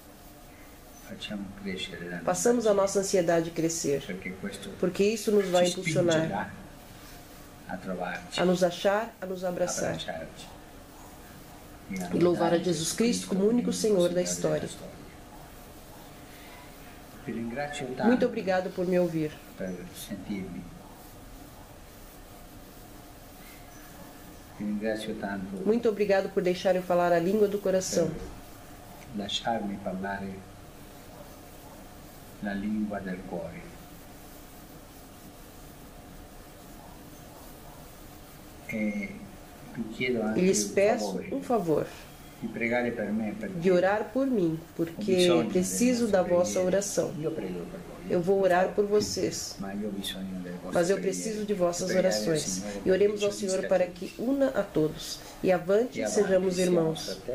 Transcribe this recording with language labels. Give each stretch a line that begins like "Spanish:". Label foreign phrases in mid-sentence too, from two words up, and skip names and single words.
Portuguese: Passamos a nossa ansiedade crescer, porque isso nos vai impulsionar a nos achar, a nos abraçar e louvar a Jesus Cristo como único Senhor da história. Muito obrigado por me ouvir. Muito obrigado por deixar eu falar a língua do coração.
Italian: Lasciarmi parlare la lingua del cuore.
Portuguese: E lhes peço um favor, de orar por mim, porque preciso da vossa oração. Eu vou orar por vocês, mas eu preciso de vossas orações. E oremos ao Senhor para que una a todos. E avante, sejamos irmãos.